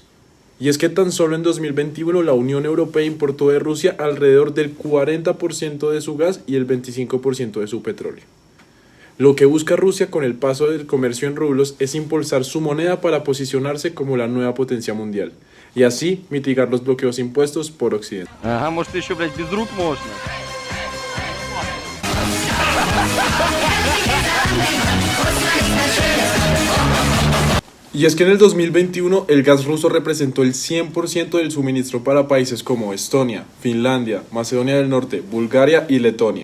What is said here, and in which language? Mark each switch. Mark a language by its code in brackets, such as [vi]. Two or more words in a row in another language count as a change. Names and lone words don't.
[es] Y es que tan solo en 2021 la Unión Europea importó de Rusia alrededor del 40% de su gas y el 25% de su petróleo. Lo que busca Rusia con el paso del comercio en rublos es impulsar su moneda para posicionarse como la nueva potencia mundial y así mitigar los bloqueos impuestos por Occidente. [ru] Ага, может еще, блядь, без рук можно. [es] Y es que en el 2021 el gas ruso representó el 100% del suministro para países como Estonia, Finlandia, Macedonia del Norte, Bulgaria y Letonia.